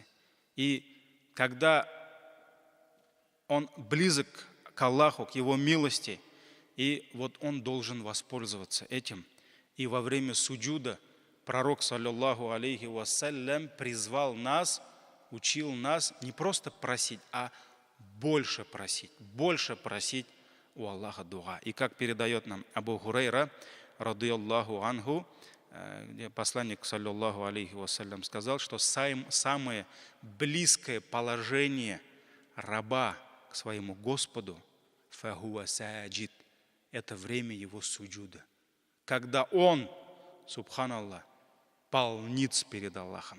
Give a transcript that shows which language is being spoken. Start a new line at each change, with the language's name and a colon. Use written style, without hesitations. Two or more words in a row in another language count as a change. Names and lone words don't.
Russian: И когда он близок к Аллаху, к Его милости, и вот он должен воспользоваться этим. И во время суджуда пророк,
Arabic: صلى الله عليه وسلم,
Russian: призвал нас, учил нас не просто просить, а больше просить у Аллаха дуа. И как передает нам Абу Хурайра,
Arabic: رضي الله عنه,
Russian: где посланник,
Arabic: صلى الله عليه وسلم,
Russian: сказал, что самое близкое положение раба к своему Господу
Arabic: فهو ساجد,
Russian: это время его суджуда. Когда он, субханаллах, полниц перед Аллахом.